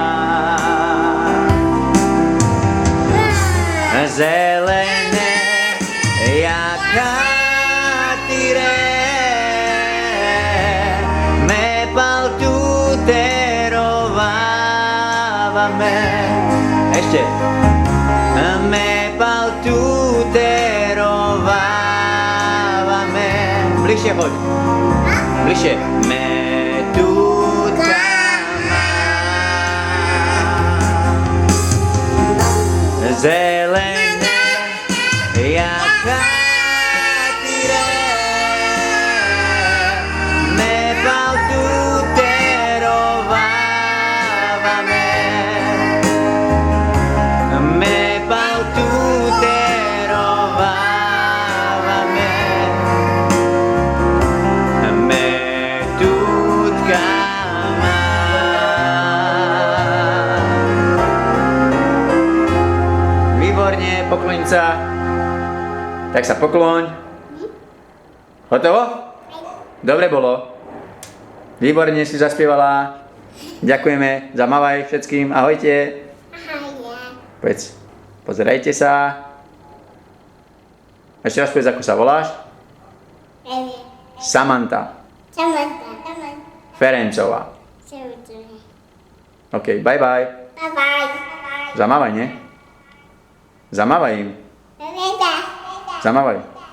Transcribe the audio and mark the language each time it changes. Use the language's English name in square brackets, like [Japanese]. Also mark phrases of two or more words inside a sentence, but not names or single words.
[Slovak] Zelené jak [Romany] hatíre, me pal tu terovávame. Ešte. Me pal tu terovávame. [Slovak] Bližšie choď. Bližšie. [Romany] Me tutka má. [Slovak] Zelené jak [Romany] hatíre, me pal tu terovávame. Me pal tu terovávame. Me tutka má. [Slovak] Výborne, pokloň sa. Tak sa pokloň. Hotovo? Dobre bolo. Výborne si zaspievala. Ďakujeme. Zamávaj všetkým. Ahojte. Ahoj. Povedz, pozerajte sa. Ešte raz povedz, ako sa voláš. Hej. Samanta Samanta. Ferencová. Samanta. [English] OK, bye bye. Bye bye. [Slovak] Zamávaj, nie? Zamávaj im. [English] Bye bye. [Slovak] Zamávaj.